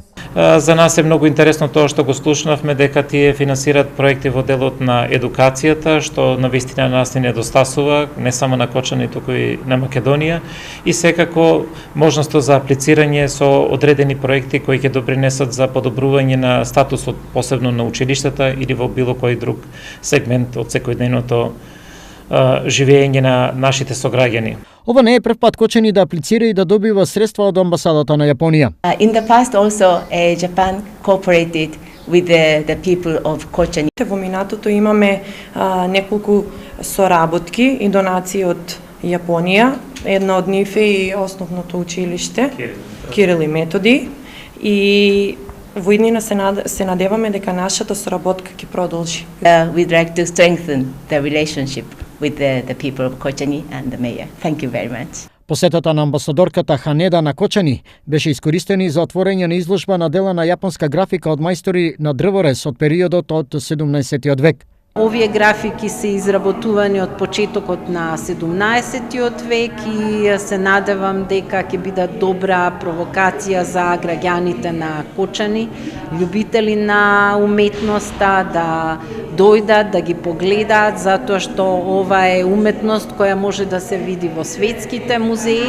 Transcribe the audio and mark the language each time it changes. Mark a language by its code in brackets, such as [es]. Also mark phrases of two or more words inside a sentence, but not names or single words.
[mk] За нас е многу интересно тоа што го слушнавме дека тие финансираат проекти во делот на едукацијата, што навистина нас ни недостасува, не само на Кочани, туку и на Македонија, и секако можноста за аплицирање со одредени проекти кои ќе допринесат за подобрување на статусот, посебно на училиштата или во било кој друг сегмент од секојдневното живење на нашите сограѓани. Ова не е прв пат Кочани да аплицира и да добива средства од амбасадата на Јапонија. [en] In the past also Japan cooperated with the people of Kočani. [mk] Во минатото имаме неколку соработки и донации од Јапонија. Една од нив е и основното училиште Кирил и Методи, и во иднина се надеваме дека нашата соработка ќе продолжи. [en] We'd like to strengthen the relationship with the people of Kočani and the mayor. Thank you very much. [mk] Посетата на амбасадорката Ханеда на Кочани беше искористена за отворање на изложба на дела на јапонска графика од мајстори на дрворез од периодот од 17-тиот век. Овие графики се изработувани од почетокот на 17-тиот век и се надевам дека ќе бидат добра провокација за граѓаните на Кочани, љубители на уметноста, да дојдат, да ги погледаат, затоа што ова е уметност која може да се види во светските музеи.